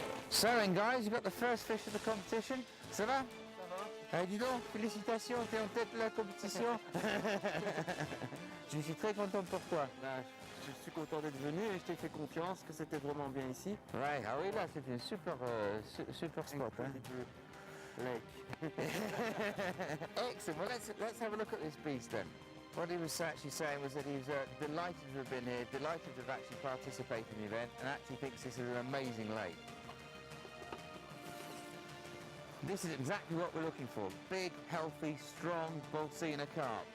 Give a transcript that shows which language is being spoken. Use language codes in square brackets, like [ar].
[en] So then guys, you've got the first fish of the competition. [fr] Ça va? Ça va. Dis donc, félicitations, t'es en tête de la compétition. Je suis très content pour toi. Je suis content d'être venu et je t'ai fait confiance que c'était vraiment bien ici. Ouais, ah oui, là c'est une super spot. Hein? [en] Lake. Excellent. Well, let's have a look at this beast then. What he was actually saying was that he was delighted to have been here, delighted to have actually participated in the event, and actually thinks this is an amazing lake. This is exactly what we're looking for. Big, healthy, strong Bolsena carp.